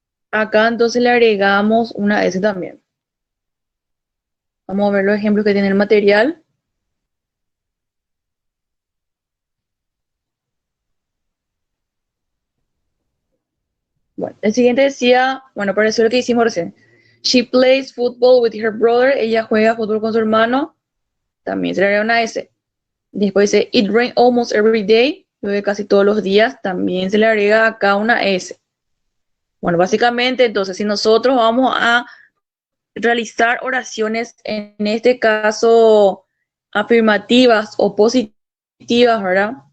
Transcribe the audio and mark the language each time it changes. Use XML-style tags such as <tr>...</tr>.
<es>Acá entonces le agregamos una S también. Vamos a ver los ejemplos que tiene el material. Bueno, el siguiente decía, bueno, pareció lo que hicimos recién.</es> <en>She plays football with her brother.</en> <es>Ella juega fútbol con su hermano. También se le agrega una S. Después dice,</es> <en>it rains almost every day.</en> <es>Llueve casi todos los días. También se le agrega acá una S. Bueno, básicamente, entonces, si nosotros vamos a realizar oraciones, en este caso, afirmativas o positivas, ¿verdad?</es>